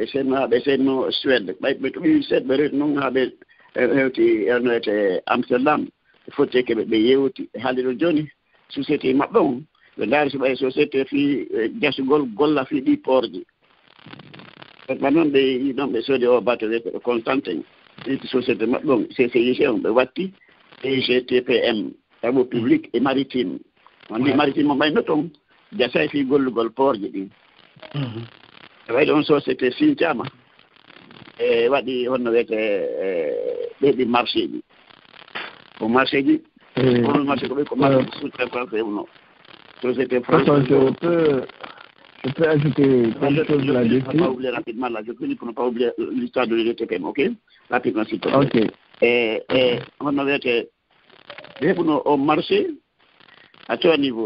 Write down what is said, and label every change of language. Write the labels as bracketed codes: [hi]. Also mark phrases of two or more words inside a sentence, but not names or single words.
[ff] senno Suède ɓe to ɓi seeɗ ɓe reti noon ha ɓe hewti no wiyete Amsterdam fotte Keɓe ɓe yewti ɓe haalde ɗo joni société maɓɓe on ɓe ndaari so ɓaye société fi jasugol golla fi ɗi porji ɓa noon ɓe yi ɗon ɓe soodi o bateau wiyete ɓe Constantin ɗi société maɓɓe on CCIG on ɓe watti EGTPM tabo [fr] public et maritime [ff] on ndi maritime on ɓayno toon jasay fi gollugol porji ɗin e wayde on société siñtama e waɗi honno wiyete ɓeyɗi marché ji ko marché ji on marché ko ɓe ko [fr] marché sous-traitance [ff] ewno [fr] société française. Je peux ajouter quelque chose là-dessus. Je ne vais pas oublier rapidement là. Je finis pour ne pas oublier l'histoire de l'EGTPM, ok? Rapidement, s'il te plaît. Ok. Et on avait été au marché à tout niveau.